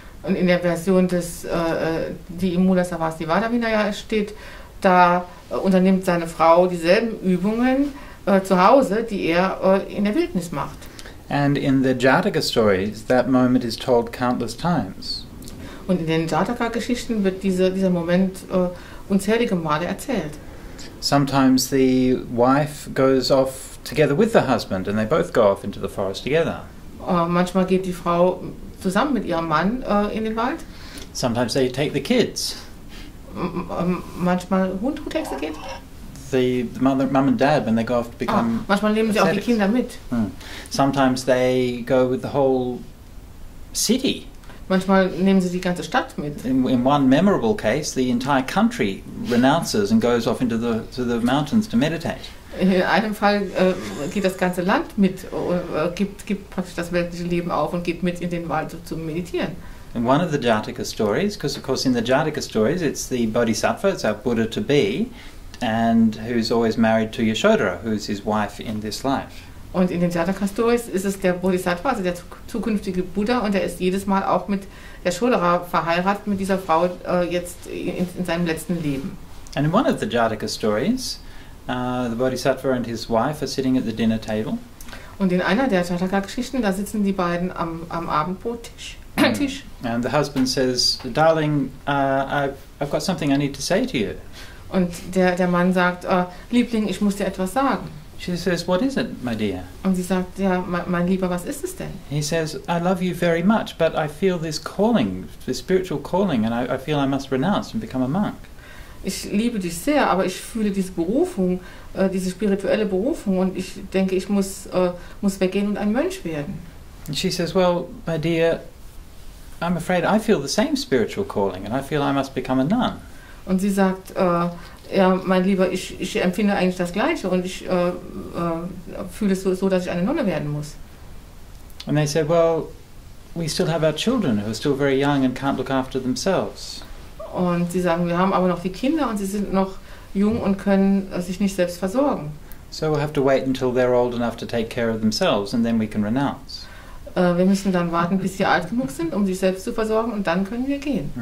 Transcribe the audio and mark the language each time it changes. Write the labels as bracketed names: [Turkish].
[German] Und in der Version die im Mulasarvastivada Vinaya steht, da unternimmt seine Frau dieselben Übungen zu Hause, die er in der Wildnis macht. [English] And in the Jataka stories, that moment is told countless times. [German] Und in den Jataka-Geschichten wird dieser Moment unzählige Male erzählt. [English] Sometimes the wife goes off together with the husband, and they both go off into the forest together. [German] Manchmal geht die Frau zusammen mit ihrem Mann in den Wald. [English] Sometimes they take the kids. [German] Manchmal [English] who takes the kids? The mum and dad, when they go off to become [German] manchmal nehmen sie auch die [English] ascetics. [German] Kinder mit. [English] Sometimes they go with the whole city. [German] Manchmal nehmen sie die ganze Stadt mit. [English] In one memorable case, the entire country renounces and goes off into the mountains to meditate. [German] In einem Fall geht das ganze Land mit, gibt praktisch das weltliche Leben auf und geht mit in den Wald zu meditieren. [English] In one of the Jataka stories, because of course in the Jataka stories it's the Bodhisattva, it's our Buddha to be, and who's always married to Yashodhara, who's his wife in this life. [German] Und in den Jataka-Stories ist es der Bodhisattva, also der zukünftige Buddha, und er ist jedes Mal auch mit Yashodhara verheiratet, mit dieser Frau jetzt in seinem letzten Leben. [English] And in one of the Jataka stories, the Bodhisattva and his wife are sitting at the dinner table. [German] Und in einer der Jataka-Geschichten, da sitzen die beiden am Abendbrottisch. [English] And the husband says, "Darling, I've got something I need to say to you." [German] Und der Mann sagt, Liebling, ich muss dir etwas sagen. [English] She says, "What is it, my dear?" [German] Und sie sagt, ja, mein Lieber, was ist es denn? [English] He says, "I love you very much, but I feel this calling, this spiritual calling, and I feel I must renounce and become a monk." [German] Ich liebe dich sehr, aber ich fühle diese Berufung, diese spirituelle Berufung, und ich denke, ich muss weggehen und ein Mönch werden. [English] And she says, "Well, my dear, I'm afraid I feel the same spiritual calling, and I feel I must become a nun." [German] Und sie sagt, ja, mein Lieber, ich empfinde eigentlich das Gleiche, und ich fühle es so, dass ich eine Nonne werden muss. [English] And they said, "Well, we still have our children who are still very young and can't look after themselves." [German] Und sie sagen, wir haben aber noch die Kinder, und sie sind noch jung und können sich nicht selbst versorgen. [English] So we'll have to wait until they're old enough to take care of themselves, and then we can renounce. [German] Wir müssen dann warten, bis sie alt genug sind, um sich selbst zu versorgen, und dann können wir gehen.